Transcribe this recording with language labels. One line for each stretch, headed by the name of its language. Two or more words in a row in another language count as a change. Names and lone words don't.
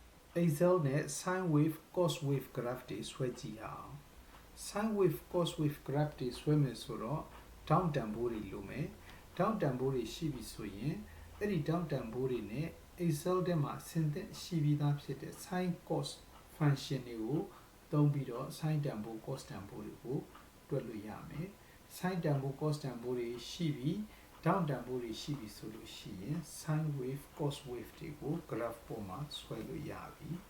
Burmese: Excel နဲ့
English: sine wave cos wave graph
Burmese: တွေဆွဲကြည့်အောင်
English: sine wave cos wave graph
Burmese: တွေဆွဲမယ်ဆိုတော့ down တန်ဖိုး တွေလိုမယ် down တန်ဖိုးတွေရှိပြီဆိုရင်အဲ့ဒီ down တန်ဖိုးတွေနဲ့ Excel ထဲမှာဆင်သင့်ရှိပြီးသားဖြစ်တဲ့
English: sine cos function
Burmese: တွေကိုသုံးပြီးတော့ sine တန်ဖိုး cos တန်ဖိုးတွေကိုတွက်လို့ရမယ် sine တန်ဖိုး cos တန်ဖိုးတွေရှိပြီး down တန်ဖိုးတွေရှိပြီဆိုလို့ရှိရင်
English: sine wave cos wave
Burmese: တွေကို graph ပေါ်မှာဆွဲလို့ရပြီ